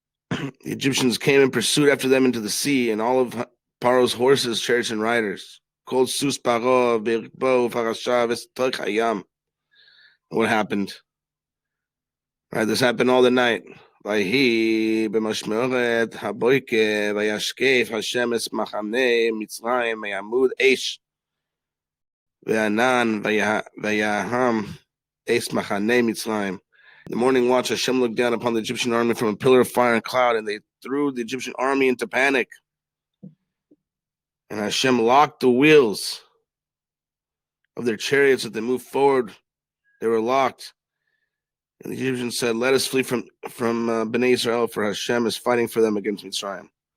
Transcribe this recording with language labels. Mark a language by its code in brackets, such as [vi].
[en] The Egyptians came and pursued after them into the sea, and all of Paro's horses, chariots, and riders. [he] Called Sus Paro, Birbo, Farashav, Estoich Hayam. [en] What happened? Right, this happened all the night. [he] ויהי במשמרת הבוקר וישקף השם את מחנה מצרים מעמוד אש וענן ויהם אש מחנה מצרים. [en] In the morning watch, Hashem looked down upon the Egyptian army from a pillar of fire and cloud, and they threw the Egyptian army into panic. And Hashem locked the wheels of their chariots as they moved forward. They were locked. And the Egyptians said, let us flee from Bnei Israel, for Hashem is fighting for them against Mitzrayim.